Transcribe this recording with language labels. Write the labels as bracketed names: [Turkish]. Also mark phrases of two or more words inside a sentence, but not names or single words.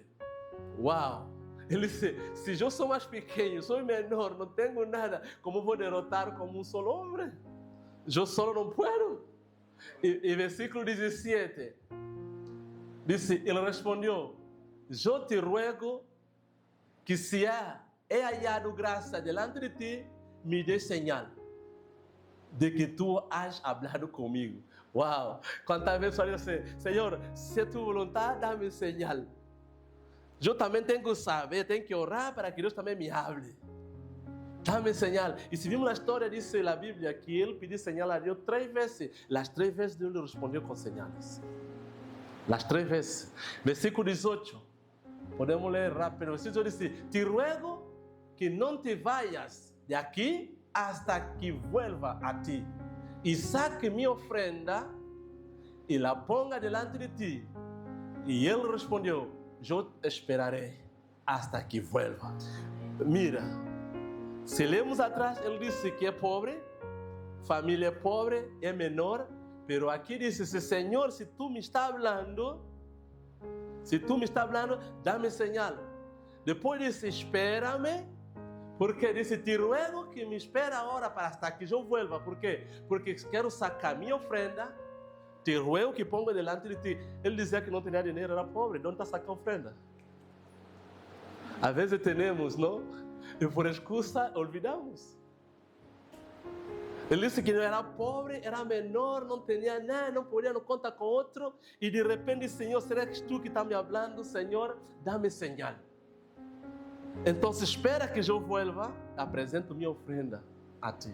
[Portuguese] Uau! Ele disse, se eu sou mais pequeno, sou menor, não tenho nada, como vou derrotar como um solo homem? Eu solo não posso. E versículo 17, disse, ele respondeu, eu [Spanish] te ruego que se he hallado [Portuguese] graça [Spanish] delante de ti, [Portuguese] me dê señal de que [Spanish] tu has hablado [Portuguese] comigo. Uau! Quantas vezes eu disse, Senhor, se é tua vontade, dá-me señal. Eu também tenho que saber, tenho que orar para que Deus também me hable. Dá-me señal. E se vimos na história, diz a Bíblia que ele pediu señal a Deus 3 vezes. As 3 vezes Deus lhe respondeu com señales. As 3 vezes. Versículo 18. Podemos ler rápido. Versículo 18 diz, [Spanish] te ruego [Portuguese] que não te [Spanish] vayas de aqui hasta que vuelva a ti. [Portuguese] E saque minha ofrenda e [Spanish] la ponga delante de ti. [Portuguese] E ele respondeu, eu esperarei [Spanish] hasta que vuelva. [Portuguese] Mira, se lemos atrás, ele disse que é pobre, família é pobre, é menor, pero aqui disse, Senhor, se tu me está falando, dá-me señal. Depois disse, espera-me, porque disse, [Spanish] te ruego que me espere [Portuguese] agora para [Spanish] hasta que [Portuguese] eu vuelva. Por quê? Porque quero sacar minha ofrenda, [Spanish] te ruego que ponga delante de ti. [Portuguese] Ele dizia que não tinha dinheiro, era pobre, onde está sacando ofrenda? Às vezes temos, não? E por excusa, olvidamos. Ele disse que não era pobre, era menor, não tinha nada, não podia, não conta com outro. E de repente, Senhor, será que tu que está me falando? Senhor, dá-me señal. Então, espera que eu vuelva, apresento minha ofrenda a ti.